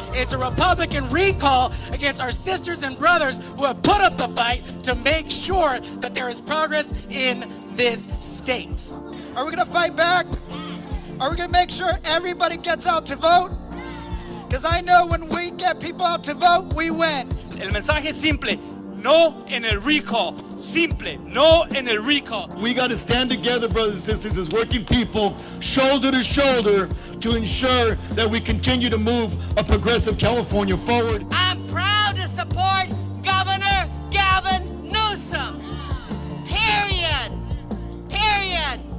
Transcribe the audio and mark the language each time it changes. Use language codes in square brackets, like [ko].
[en] It's a Republican recall against our sisters and brothers who have put up the fight to make sure that there is progress in this state. Are we gonna fight back? Are we gonna make sure everybody gets out to vote? Because I know when we get people out to vote, we win. [es] El mensaje es simple, no en el recall. Simple, no en el recall. [en] We got to stand together, brothers and sisters, as working people, shoulder to shoulder, to ensure that we continue to move a progressive California forward. I'm proud to support Governor Gavin Newsom. Period. Period.